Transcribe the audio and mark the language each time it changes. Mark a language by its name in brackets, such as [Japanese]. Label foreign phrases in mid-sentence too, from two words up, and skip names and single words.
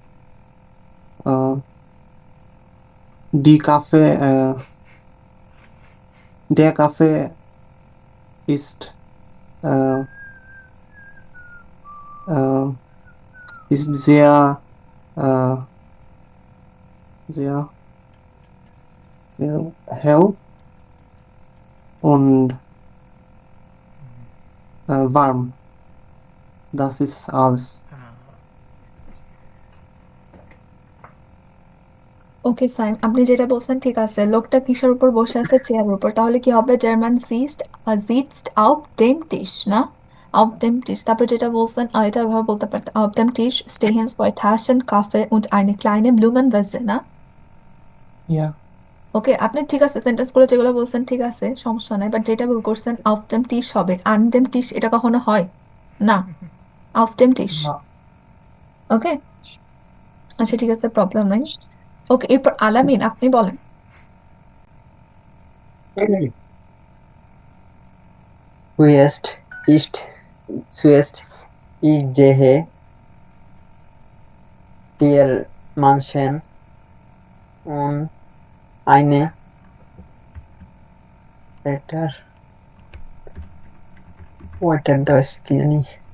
[German] Der Kaffee ist sehr hell und warm. Das ist alles. [Bangla] ওকে সাইম, আপনি যেটা বলছেন ঠিক আছে। লোকটা কিসের উপর বসে আছে? চেয়ারের উপর। তাহলে কি হবে? জার্মান [German] sitzt auf dem Tisch, [Bangla] না? [German] Auf dem Tisch। [Bangla] তারপর যেটা বলছেন এটা এভাবে বলতে পারতেন, [German] auf dem Tisch stehen 2 Taschen Kaffee und eine kleine Blumenvase, [Bangla] না? [German] Ja. [Bangla] ওকে, আপনি ঠিক আছে, সেন্টেন্সগুলো যেগুলো বলছেন ঠিক আছে, সমস্যা নাই। বাট যেটা ভুল করছেন [German] auf dem Tisch [Bangla] হবে, [German] an dem Tisch [Bangla] এটা কখনো হয় না। [German] auf dem Tisch। [Bangla] ওকে, আচ্ছা ঠিক আছে, প্রবলেম নাই। ওকে, এরপর আলামিন, আপনি বলেন। [German] Zuerst ich sehe viele Menschen und eine das kenne ich.